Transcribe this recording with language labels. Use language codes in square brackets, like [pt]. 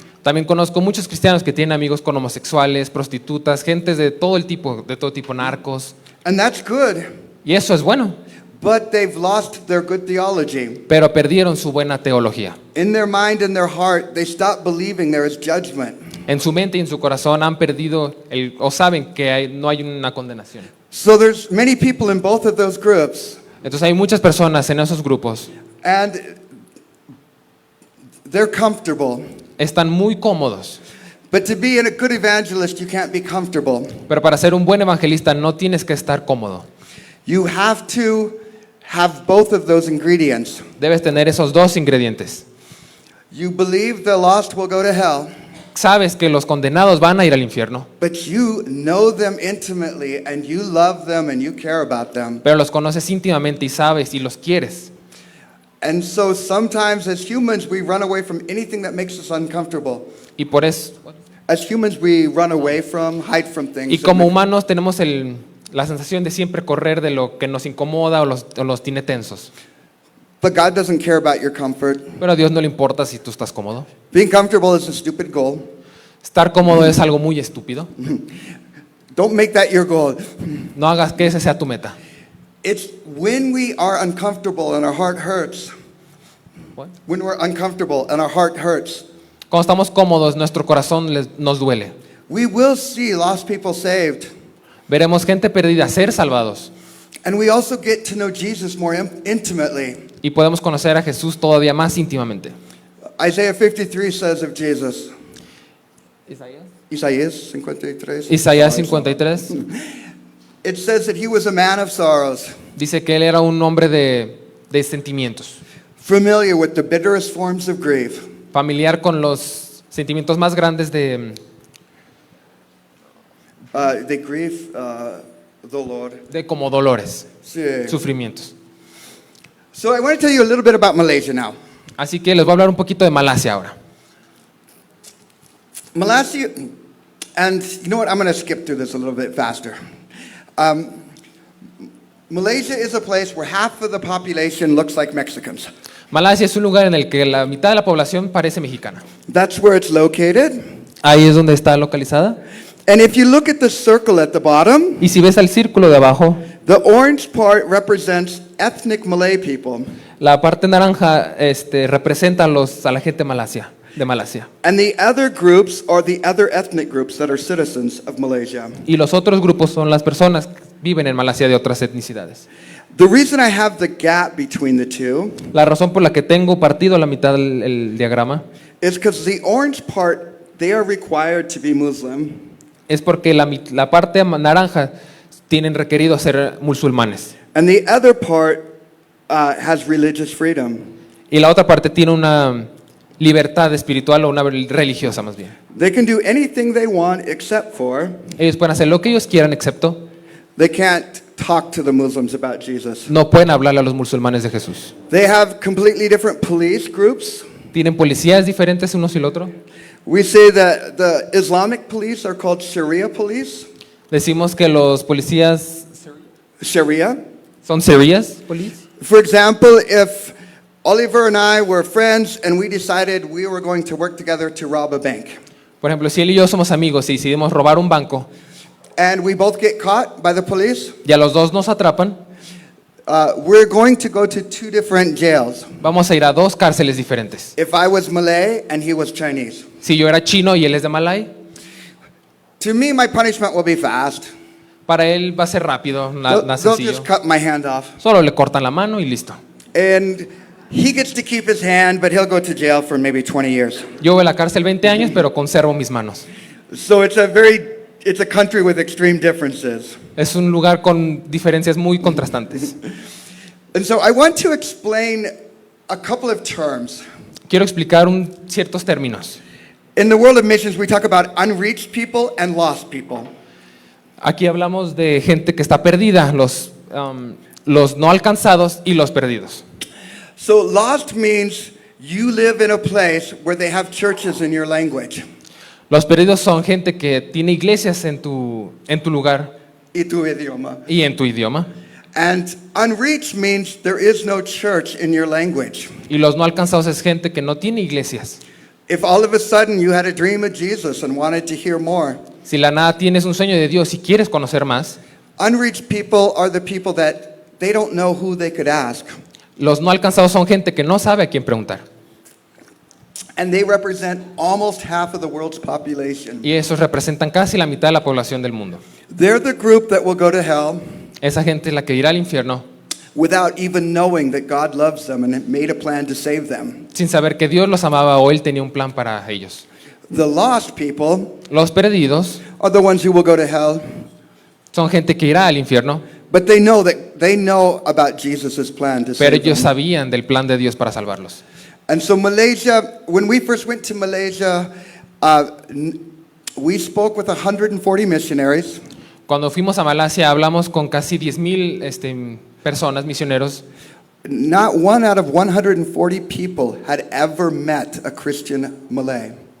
[es] También conozco muchos cristianos que tienen amigos con homosexuales, prostitutas, gentes de todo tipo, narcos. [en] And that's good, [es] Y eso es bueno, [en] but they've lost their good theology. [es] pero perdieron su buena teología. [en] In their mind and their heart, they stop believing there is judgment. [es] En su mente y en su corazón han perdido o saben que no hay una condenación. [en] So there's many people in both of those groups, [es] Entonces hay muchas personas en esos grupos, [en] and they're comfortable. [es] están muy cómodos, [en] But to be a good evangelist, you can't be comfortable. [es] pero para ser un buen evangelista no tienes que estar cómodo. [en] You have to have both of those ingredients. [es] Debes tener esos dos ingredientes. [en] You believe the lost will go to hell, [es] Sabes que los condenados van a ir al infierno, [en] but you know them intimately and you love them and you care about them. [es] pero los conoces íntimamente y sabes y los quieres. [en] And so sometimes as humans, we run away from anything that makes us uncomfortable. [es] Y por eso, [en] As humans, we run away from, hide from things. [es] y como humanos tenemos la sensación de siempre correr de lo que nos incomoda o los tiene tensos. [en] But God doesn't care about your comfort. [es] Pero a Dios no le importa si tú estás cómodo. [en] Being comfortable is a stupid goal. [es] Estar cómodo es algo muy estúpido. [en] Don't make that your goal. [es] No hagas que ese sea tu meta. [en] It's when we are uncomfortable and our heart hurts. What? When we're uncomfortable and our heart hurts, [es] Cuando estamos cómodos, nuestro corazón nos duele. [en] we will see lost people saved. [es] Veremos gente perdida ser salvados. [en] And we also get to know Jesus more intimately. [es] Y podemos conocer a Jesús todavía más íntimamente. [en] Isaiah 53 says of Jesus, [es] Isaías 53. Isaías 53 [en] It says that he was a man of sorrows, [es] dice que él era un hombre de sentimientos, [en] familiar with the bitterest forms of grief. [es] familiar con los sentimientos más grandes de [en] The grief, [es] dolor. como dolores, Sí. sufrimientos. [en] So I want to tell you a little bit about Malaysia now. [es] Así que les voy a hablar un poquito de Malasia ahora. [en] Malaysia, and you know what? I'm going to skip through this a little bit faster. Malaysia is a place where half of the population looks like Mexicans. [es] Malasia es un lugar en el que la mitad de la población parece mexicana. [en] That's where it's located. [es] Ahí es donde está localizada. [en] And if you look at the circle at the bottom, [es] Y si ves al círculo de abajo, [en] the orange part represents ethnic Malay people. [es] la parte naranja representa a la gente de Malasia. [en] And the other groups are the other ethnic groups that are citizens of Malaysia. [es] Y los otros grupos son las personas que viven en Malasia de otras etnicidades. [en] The reason I have the gap between the two [es] La razón por la que tengo partido a la mitad el diagrama [en] is because the orange part, they are required to be Muslim. [es] es porque la parte naranja tienen requerido ser musulmanes. [en] And the other part has religious freedom. [es] Y la otra parte tiene una libertad espiritual o una religiosa más bien. [en] They can do anything they want except for [es] Ellos pueden hacer lo que ellos quieran excepto [en] they can't talk to the Muslims about Jesus. [es] No pueden hablarle a los musulmanes de Jesús. [en] They have completely different police groups. [es] Tienen policías diferentes unos y el otro. [en] We say that the Islamic police are called Sharia police. [es] Decimos que los policías Sharia. son Sharías [en] police. For example, if Oliver and I were friends and we decided we were going to work together to rob a bank, [es] Por ejemplo, si él y yo somos amigos y decidimos robar un banco [en] and we both get caught by the police, [es] y a los dos nos atrapan, [en] we're going to go to two different jails. [es] vamos a ir a dos cárceles diferentes. [en] If I was Malay and he was Chinese. [es] Si yo era chino y él es de Malay, [en] To me, my punishment will be fast. [es] para él va a ser rápido, [en] They'll [es] sencillo. [en] just cut my hand off. [es] Solo le cortan la mano y listo. [en] And he gets to keep his hand, but he'll go to jail for maybe 20 years. [es] Yo voy a la cárcel 20 años, pero conservo mis manos. [en] So it's a country with extreme differences. [es] Es un lugar con diferencias muy contrastantes. [en] And so I want to explain a couple of terms. [es] Quiero explicar ciertos términos. [en] In the world of missions, we talk about unreached people and lost people. [es] Aquí hablamos de gente que está perdida, los no alcanzados y los perdidos. [en] So lost means you live in a place where they have churches in your language. [es] Los perdidos son gente que tiene iglesias en tu lugar Y tu idioma. y en tu idioma. [en] And unreached means there is no church in your language. [es] Y los no alcanzados es gente que no tiene iglesias. [en] If all of a sudden you had a dream of Jesus and wanted to hear more, [es] Si la nada tienes un sueño de Dios y quieres conocer más, [en] unreached people are the people that they don't know who they could ask. [es] los no alcanzados son gente que no sabe a quién preguntar. [en] And they represent almost half of the world's population. [es] Y esos representan casi la mitad de la población del mundo. [en] They're the group that will go to hell [es] Esa gente es la que irá al infierno [en] without even knowing that God loves them and made a plan to save them. [es] sin saber que Dios los amaba o Él tenía un plan para ellos. [en] The lost people [es] Los perdidos [en] are the ones who will go to hell, [es] son gente que irá al infierno, [en] but they know about Jesus' plan to [es] pero [en] save [es] ellos [en] them. [es] sabían del plan de Dios para salvarlos. [en] And so Malaysia, when we first went to Malaysia, we spoke with 140 missionaries. [es] Cuando fuimos a Malasia hablamos con casi 10,000 personas, misioneros. [en] Not one out of 140 people had ever met a Christian Malay.